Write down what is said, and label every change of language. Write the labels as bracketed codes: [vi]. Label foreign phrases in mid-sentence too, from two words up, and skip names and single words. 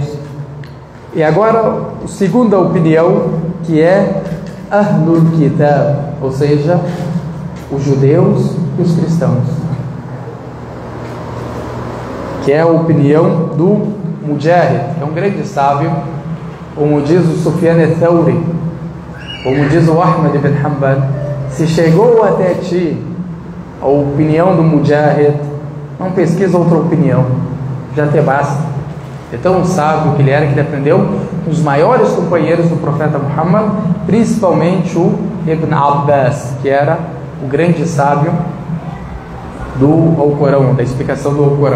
[pt] E agora, a segunda opinião, que é Ahlul Kitab, ou seja, os judeus e os cristãos, que é a opinião do Mujahid, que é um grande sábio, como diz o Sufyan al-Thawri, como diz o Ahmad ibn Hanbal: se chegou até ti a opinião do Mujahid, não pesquisa outra opinião, já te basta. É tão sábio que ele era, que ele aprendeu com os maiores companheiros do profeta Muhammad, principalmente o Ibn Abbas, que era o grande sábio do Alcorão, da explicação do Alcorão.